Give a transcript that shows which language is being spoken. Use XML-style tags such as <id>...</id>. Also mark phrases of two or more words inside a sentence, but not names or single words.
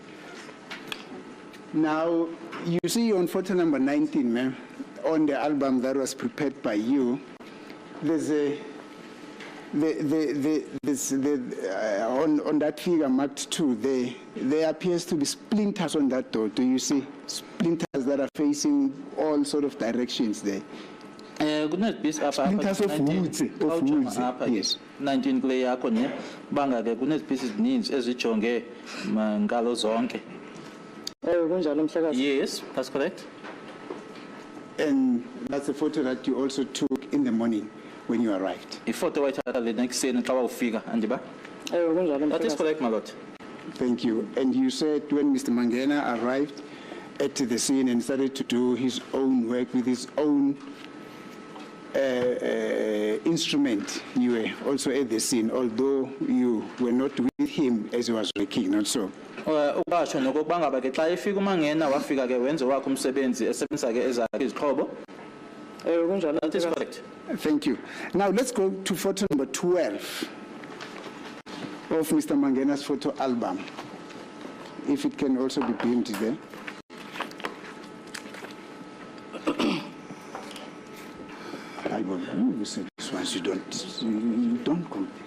<en>Now, you see on photo number 19, ma'am, on the album that was prepared by you, there's on that figure marked 2, there appears to be splinters on that door. Do you see splinters that are facing all sort of directions there?</en> <xh>Kunezipiece apha</xh> <en>Splinters of woods, yes.</en> <xh>19 kule yakho ne banga ke kunezipiece ezininzi ezijonge ngalo zonke. Kunjalo mhlekazi.</xh> <en>Yes, that's correct. And that's a photo that you also took in the morning when you arrived.</en> <xh>Ifoto wayithatha le nekuseni xa wawufika andiba. Kunjalo</xh> <en>That is</en> <xh>mhlekazi.</xh> <en>correct, my lord. Thank you. And you said when Mr. Mangena arrived at the scene and started to do his own work with his own instrument, you were also at the scene, although you were not with him as he was working, not so?</en> <xh>Ubasho nokuba ngaba ke xa efika uMangena wafika ke wenze wakhe umsebenzi esebenzisa ke ezakhe izixhobo. Kunjalo</xh> <en>That is</en> <xh>mhlekazi.</xh> <en>correct. Thank you. Now let's go to photo number 12 of Mr. Mangena's photo album, if it can also be beamed there. You said this once, you don't compare.</en>